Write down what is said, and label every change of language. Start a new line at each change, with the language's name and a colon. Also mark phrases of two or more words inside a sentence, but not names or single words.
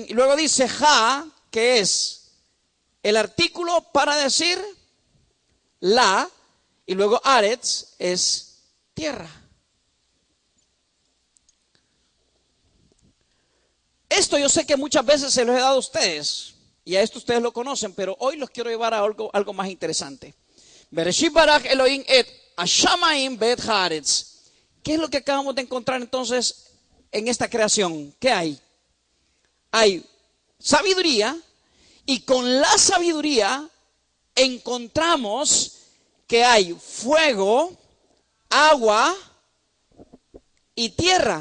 Spanish: Y luego dice ja, que es el artículo para decir la. Y luego aretz es tierra. Esto yo sé que muchas veces se los he dado a ustedes. Y a esto ustedes lo conocen. Pero hoy los quiero llevar a algo más interesante.
Hebrew: בראשית ברא אלוהים את השמים ואת הארץ.
Spanish: ¿Qué es lo que acabamos de encontrar entonces en esta creación? ¿Qué hay? Hay sabiduría, y con la sabiduría encontramos que hay fuego, agua y tierra.